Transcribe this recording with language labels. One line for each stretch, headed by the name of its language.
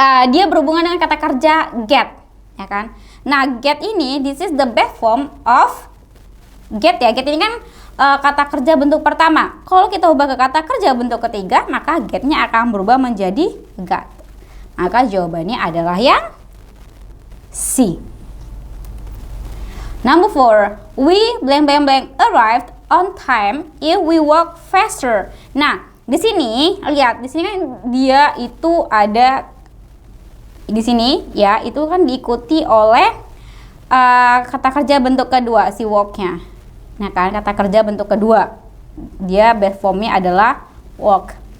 Indonesian: Dia berhubungan dengan kata kerja get, ya kan? Nah, get ini,
English: this is the best form of get
Indonesian: ya. Get ini kan kata kerja bentuk pertama. Kalau kita ubah ke kata kerja bentuk ketiga, maka get-nya akan berubah menjadi got. Maka jawabannya adalah yang C.
English: Number 4, we arrived on time if we walk faster.
Indonesian: Nah, di sini lihat, di sini kan dia itu ada di sini ya, itu kan diikuti oleh kata kerja bentuk kedua si walk-nya. Nah kan, kata kerja bentuk kedua dia best form-nya adalah walk.